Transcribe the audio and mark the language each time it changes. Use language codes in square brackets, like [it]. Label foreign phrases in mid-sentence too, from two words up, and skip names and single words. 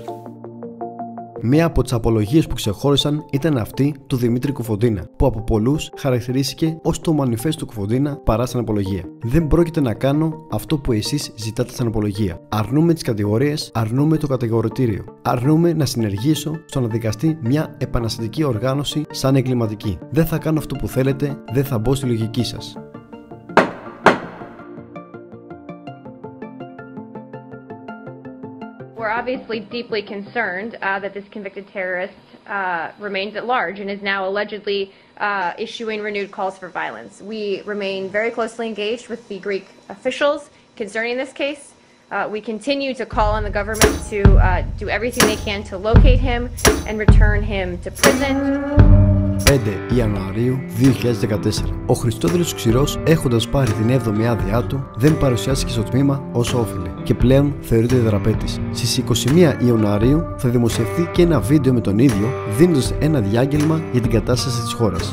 [el] Μία από τις απολογίες που ξεχώρισαν ήταν αυτή του Δημήτρη Κουφοντίνα, που από πολλούς χαρακτηρίστηκε ως το μανιφέστο του Κουφοντίνα παρά στην απολογία. Δεν πρόκειται να κάνω αυτό που εσείς ζητάτε στην απολογία. Αρνούμε τις κατηγορίες, αρνούμε το κατηγορητήριο. Αρνούμε να συνεργήσω στο να δικαστεί μια επαναστατική οργάνωση σαν εγκληματική. Δεν θα κάνω αυτό που θέλετε, δεν θα μπω στη λογική σας. [en] We're obviously deeply concerned that this convicted terrorist remains at large and is now allegedly issuing renewed calls for violence. We remain very closely engaged with the Greek officials concerning this case. We continue to call on the government to do everything they can to locate him and return him to prison. [el] 5 Ιανουαρίου 2014. Ο Χριστόδουλος Ξηρός, έχοντας πάρει την 7η άδειά του, δεν παρουσιάστηκε στο τμήμα όσο όφιλε και πλέον θεωρείται δραπέτης. Στις 21 Ιανουαρίου θα δημοσιευθεί και ένα βίντεο με τον ίδιο, δίνοντας ένα διάγγελμα για την κατάσταση της χώρας.